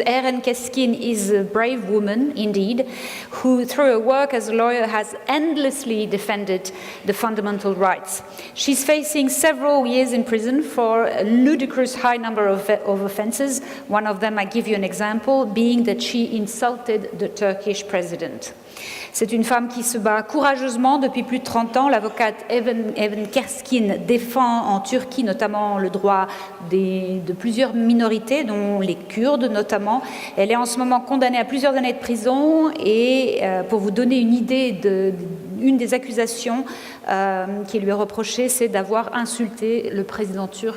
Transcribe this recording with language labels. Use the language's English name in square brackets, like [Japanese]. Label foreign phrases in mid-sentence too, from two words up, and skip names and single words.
[English] Eren Keskin is a brave woman, indeed, who through her work as a lawyer has endlessly defended the fundamental rights. She's facing several years in prison for a ludicrous high number of offenses. One of them, I give you an example, being that she insulted the Turkish president. [French] C'est une femme qui se bat courageusement depuis plus de 30 ans. L'avocate Eren Keskin défend en Turquie notamment le droit de plusieurs minorités, dont les Kurdes notamment. Elle est en ce moment condamnée à plusieurs années de prison et pour vous donner une idée une des accusations qui lui est reprochée, c'est d'avoir insulté le président turc.